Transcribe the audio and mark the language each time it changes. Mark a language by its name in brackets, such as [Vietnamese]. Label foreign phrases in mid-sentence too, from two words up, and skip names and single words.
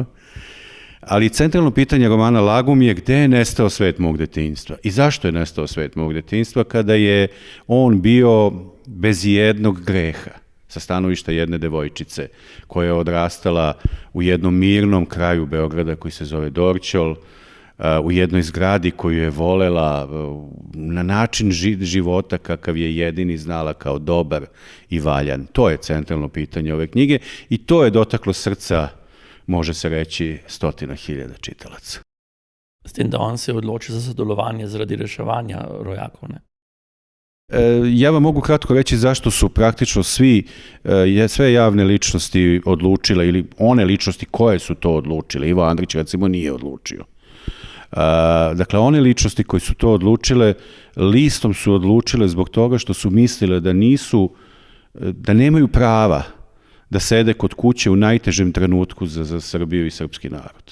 [Serbian] Ali centralno pitanje romana Lagum je gde je nestao svet mog detinjstva i zašto je nestao svet mog detinjstva kada je on bio bez jednog greha sa stanovišta jedne devojčice koja je odrastala u jednom mirnom kraju Beograda koji se zove Dorćol, u jednoj zgradi koju je volela na način života kakav je jedini znala kao dobar i valjan. To je centralno pitanje ove knjige i to je dotaklo srca, može se reći, 100.000 čitalaca. [Slovenian] S tem, da on se odloči za sodelovanje zaradi reševanja rojakov, ne? [Serbian] Ja vam mogu kratko reći zašto su praktično sve javne ličnosti odlučile ili one ličnosti koje su to odlučile. Ivo Andrić recimo nije odlučio. Dakle, one ličnosti koje su to odlučile, listom su odlučile zbog toga što su mislile da nemaju prava da sede kod kuće u najtežem trenutku za Srbiju i srpski narod.